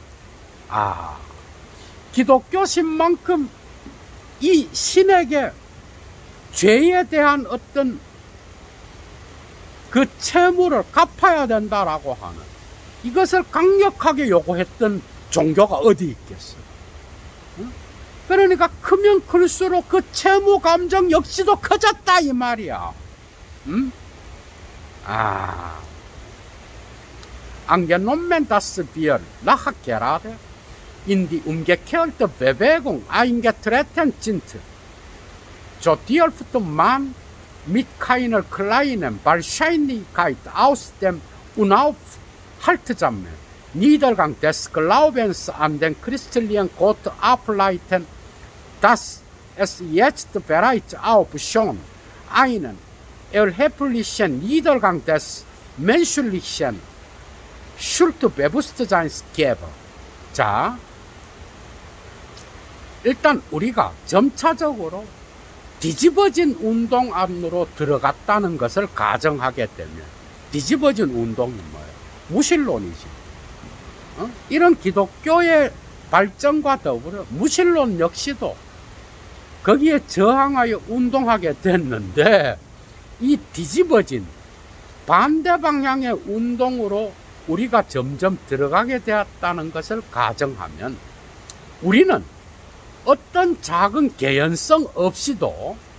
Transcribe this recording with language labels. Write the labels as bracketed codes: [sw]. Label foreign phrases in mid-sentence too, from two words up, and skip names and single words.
[ko] 기독교 신만큼 이 신에게 죄에 대한 어떤 그 채무를 갚아야 된다라고 하는 이것을 강력하게 요구했던 종교가 어디 있겠어? 그러니까 크면 클수록 그 채무 감정 역시도 커졌다 이 말이야. [de] Angenommen, dass wir nachher gerade in die umgekehrte Bewegung eingetreten sind, so dürfte man mit keiner kleinen Wahrscheinlichkeit aus dem unaufhaltsamen Niedergang des Glaubens an den christlichen Gott ableiten, dass es jetzt bereits auch schon einen erheblichen Niedergang des menschlichen Schuldbewusstseins gäbe. [ko] 자, 일단 우리가 점차적으로 뒤집어진 운동 안으로 들어갔다는 것을 가정하게 되면, 뒤집어진 운동이 뭐예요? 무신론이지. 이런 기독교의 발전과 더불어 무신론 역시도 거기에 저항하여 운동하게 됐는데, 이 뒤집어진 반대 방향의 운동으로 우리가 점점 들어가게 되었다는 것을 가정하면 우리는 어떤 작은 개연성 없이도